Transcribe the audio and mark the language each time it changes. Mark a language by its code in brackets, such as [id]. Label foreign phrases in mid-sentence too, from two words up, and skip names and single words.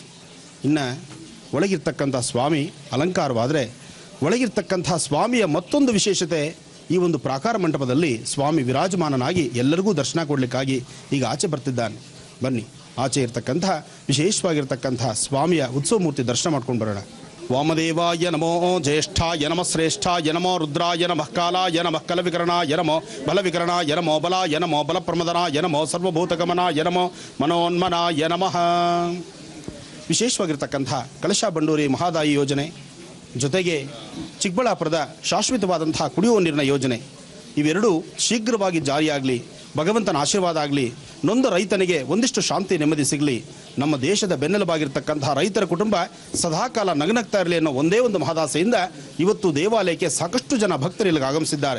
[kn] ಇನ್ನು ಒಳಗಿರ್ತಕ್ಕಂಥ ಸ್ವಾಮಿ ಅಲಂಕಾರವಾದರೆ ಒಳಗಿರ್ತಕ್ಕಂಥ ಸ್ವಾಮಿಯ ಮತ್ತೊಂದು ವಿಶೇಷತೆ, ಈ ಒಂದು ಪ್ರಾಕಾರ ಮಂಟಪದಲ್ಲಿ ಸ್ವಾಮಿ ವಿರಾಜಮಾನನಾಗಿ ಎಲ್ಲರಿಗೂ ದರ್ಶನ ಕೊಡಲಿಕ್ಕಾಗಿ ಈಗ ಆಚೆ ಬರ್ತಿದ್ದಾನೆ. ಬನ್ನಿ, ಆಚೆ ಇರ್ತಕ್ಕಂಥ ವಿಶೇಷವಾಗಿರ್ತಕ್ಕಂಥ ಸ್ವಾಮಿಯ ಉತ್ಸವ ಮೂರ್ತಿ ದರ್ಶನ ಮಾಡ್ಕೊಂಡು ಬರೋಣ. [sa] ವಾಮದೇವಾಯ ನಮೋ ಜ್ಯೇಷ್ಠಾಯ ನಮಃ ಶ್ರೇಷ್ಠಾಯ ನಮೋ ರುದ್ರಾಯ ನಮಃ ಕಾಲಾಯ ನಮಃ ಕಲವಿಕರಣಾಯ ನಮೋ ಬಲವಿಕರಣಾಯ ನಮೋ ಬಲಾಯ ನಮೋ ಬಲಪ್ರಮದನಾಯ ನಮೋ ಸರ್ವಭೂತಗಮನಾಯ ನಮೋ ಮನೋನ್ಮನಾಯ ನಮಃ. [kn] ವಿಶೇಷವಾಗಿರ್ತಕ್ಕಂಥ ಕಳಶ ಬಂಡೂರಿ ಮಹಾದಾಯಿ ಯೋಜನೆ, ಜೊತೆಗೆ ಚಿಕ್ಕಬಳ್ಳಾಪುರದ ಶಾಶ್ವತವಾದಂತಹ ಕುಡಿಯುವ ನೀರಿನ ಯೋಜನೆ, ಇವೆರಡೂ ಶೀಘ್ರವಾಗಿ ಜಾರಿಯಾಗಲಿ, ಭಗವಂತನ ಆಶೀರ್ವಾದ ಆಗಲಿ, ನೊಂದ ರೈತನಿಗೆ ಒಂದಿಷ್ಟು ಶಾಂತಿ ನೆಮ್ಮದಿ ಸಿಗಲಿ, ನಮ್ಮ ದೇಶದ ಬೆನ್ನೆಲುಬಾಗಿರ್ತಕ್ಕಂತಹ ರೈತರ ಕುಟುಂಬ ಸದಾಕಾಲ ನಗನಗ್ತಾ ಇರಲಿ ಅನ್ನೋ ಒಂದೇ ಒಂದು ಮಹದಾಸೆಯಿಂದ ಇವತ್ತು ದೇವಾಲಯಕ್ಕೆ ಸಾಕಷ್ಟು ಜನ ಭಕ್ತರು ಇಲ್ಲಿಗೆ ಆಗಮಿಸಿದ್ದಾರೆ.